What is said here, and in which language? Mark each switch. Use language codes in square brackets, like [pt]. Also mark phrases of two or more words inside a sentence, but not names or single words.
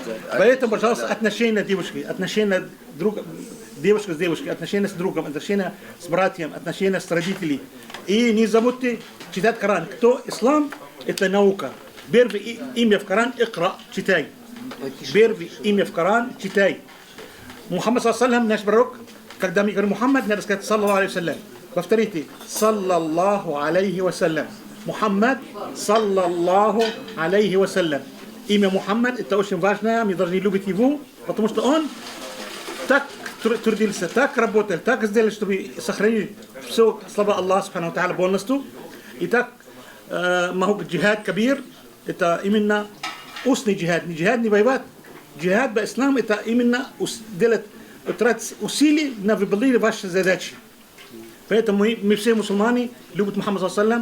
[ru] Поэтому, пожалуйста, отношения девушки, отношения девушка с девушкой, отношения с другом, отношения с братьям, отношения с родителями. И не забудьте читать Коран. Кто ислам? Это наука. Первое имя в Коран – Икра, читай. Первое имя в Коран – читай. Мухаммад, наш пророк, когда мы говорим Мухаммад, надо сказать [ar] صلى الله عليه وسلم. [ru] Повторите. [ar] صلى الله عليه وسلم. محمد، صلى الله عليه وسلم. [ru] Имя Мухаммад – это очень важно, мы должны любить его, потому что он так трудился, так работал, так сделал, чтобы сохранить все слова Аллаха [ar] سبحانه وتعالى [ru] полностью. И так [ar] جهاد كبير, [ru] это именно устный джихад, не воевать. Джихад по исламу это именно тратить усилия на выполнение вашей задачи. Поэтому мы все мусульмане любят Мухаммада саллаллаху.